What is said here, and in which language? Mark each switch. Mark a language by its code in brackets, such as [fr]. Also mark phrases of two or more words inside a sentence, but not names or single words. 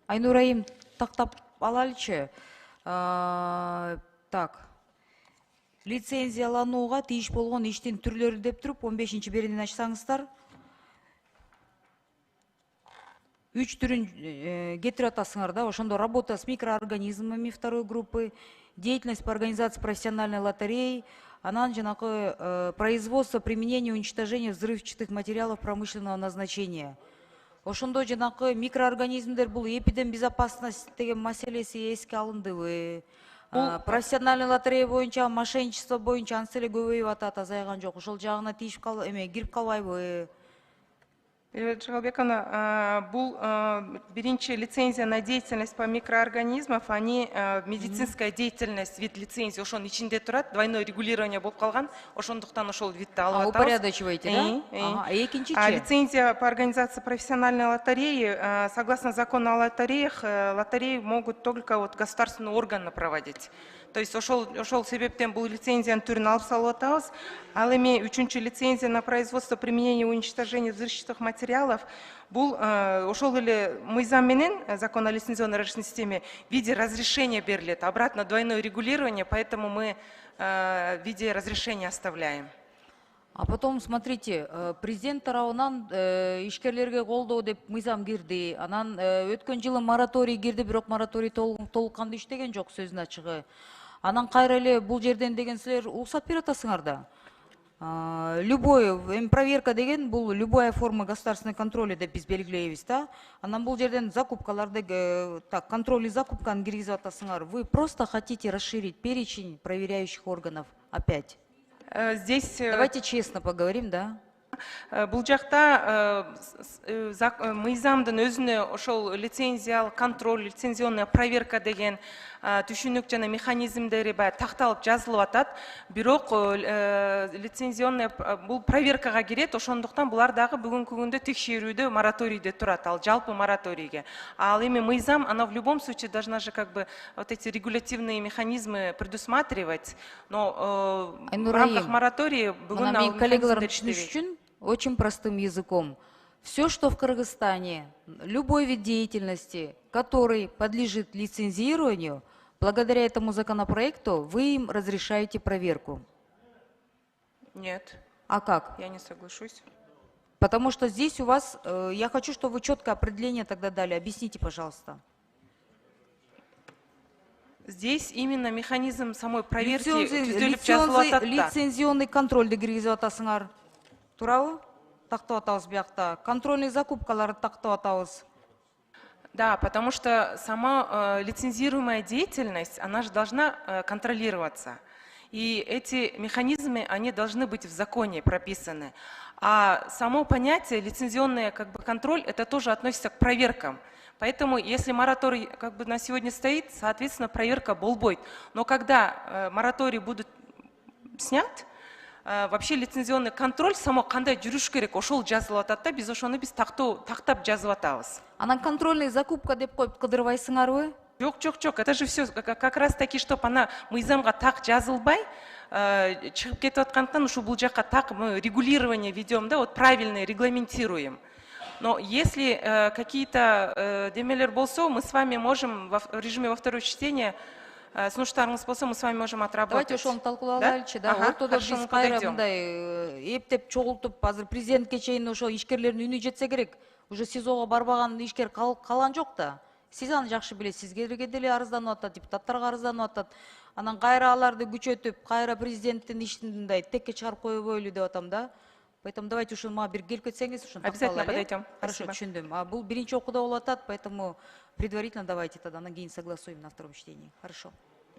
[ky] Айнурайым тактап алалычы. [ru] Так. [ky] Лицензияланууга тийиш болгон иштин түрлөрү деп туруп 15-беренин ачсаңыздар. 3 түрүн кетирип атасыңар да. Ошондо [ru] работа с микроорганизмами второй группы, деятельность по организации профессиональной лотереи, [ky] анан жанакы [ru] производство, применение, уничтожение взрывчатых материалов промышленного назначения. [ky] Ошондо жанакы микроорганизмдер бул эпидембезопасность деген маселеси эске алындыбы? [ru] Профессиональный лотерея [ky] боюнча, мошенничество боюнча ансы эле көбөйүп атат, азайган жок. Ошол жагына тийишип кирип калбайбы? [ru] Жолбековна, был биринчи лицензия на деятельность по микроорганизмов, они медицинская деятельность, вид лицензии, [ky] ошон ичинде турат, [ru] двойное регулирование [ky] болуп калган, ошондуктан ошол видти алып атабыз. [ru] Упорядочиваете, да? Экинчичи? Лицензия по организации профессиональной лотереи, согласно закону о лотереях, лотереи могут только вот государственный орган проводить. То есть [ky] ошол себептен бул лицензияны түрүн алып салып атабыз. Ал эми үчүнчү [ru] лицензия на производство, применение и уничтожение взрывчатых материалов. [ky] Бул ошол эле мыйзам менен [ru] закон о лицензионной рыночной системе в виде разрешения берилет. Обратно двойное регулирование, поэтому мы в виде разрешения оставляем. А потом, смотрите, [ky] президент тарабынан ишкерлерге колдоо деп мыйзам кирди. Анан өткөн жылы мораторий кирди, бирок мораторий толук кандуу иштеген жок, сөзүнүн ачыгы. Анан кайра эле бул жерден деген силер уруксат берип атасыңар да. [ru] Любой проверка [ky] деген бул [ru] любая форма государственного контроля [ky] деп биз белгилейбиз да. Анан бул жерден закупкаларды, так, контроль и закупканы киргизип атасыңар. [ru] Вы просто хотите расширить перечень проверяющих органов опять? Здесь... Давайте честно поговорим, да? [ky] Бул жакта мыйзамдын өзүнө ошол лицензиялык контроль, [ru] лицензионная проверка [ky] деген түшүнүк жана механизмдери баягы такталып жазылып атат. Бирок лицензионная бул проверкага кирет, ошондуктан булар дагы бүгүнкү күндө текшерүүдө мораторийде турат, ал жалпы мораторийге. Ал эми мыйзам, [ru] она в любом случае должна же как бы вот эти регулятивные механизмы предусматривать, но в рамках моратория [ky] бүгүн ал коллегаларым түшүнүш үчүн [ru] очень простым языком. Все, что в Кыргызстане, любой вид деятельности, который подлежит лицензированию, благодаря этому законопроекту вы им разрешаете проверку. Нет. А как? Я не соглашусь. Потому что здесь у вас, я хочу, чтобы вы четкое определение тогда дали. Объясните, пожалуйста. Здесь именно механизм самой проверки. Лицензионный контроль [ky] киргизип атасыңар. Туурабы? Тактап атабыз биякта. Контрольный закупкаларды тактап атабыз. [ru] Да, потому что сама лицензируемая деятельность, она же должна контролироваться. И эти механизмы, они должны быть в законе прописаны. А само понятие лицензионный как бы контроль, это тоже относится к проверкам. Поэтому, если мораторий как бы на сегодня стоит, соответственно, проверка болбойт. Но когда мораторий будет снят, вообще лицензионный контроль само [ky] кандай жүрүш керек, ошол жазылып атат да, биз ошону тактап жазып атабыз. Анан [ru] контрольный закупка [ky] деп коюп кыдырбайсыңарбы? Жок, [ru] это же все как раз таки, чтобы она [ky] мыйзамга так жазылбай, чыгып кетип аткандыктан ушу бул жакка [ru] так мы регулирование ведем, да, вот правильно регламентируем. Но если какие-то [ky] демелер болсо, [ru] мы с вами можем в режиме во второе чтение, [ky] сунуштарыңыз болсо, [ru] мы с вами можем отработать. [ky] Давайте ошону талкуулайлычы, да. Ортодо биз кайра мындай эптеп чогултуп, азыр президентке чейин ошо ишкерлердин үнү жетсе керек. Уже СИЗОго барбаган ишкер калган жок да. Сиз аны жакшы билесиз. Сизге деле арызданып атат, депутаттарга арызданып атат. Анан кайра аларды күчөтүп, кайра президенттин ишин мындай текке чыгарып коебойлу деп атам да. [ru] Поэтому давайте [ky] ушуну мага бир келип кетсеңиз, ушуну [ru] обязательно подойдем. Хорошо, [ky] түшүндүм. А бул биринчи окууда болуп атат, [ru] поэтому предварительно давайте тогда, [ky] анан кийин [ru] согласуем на втором чтении. Хорошо.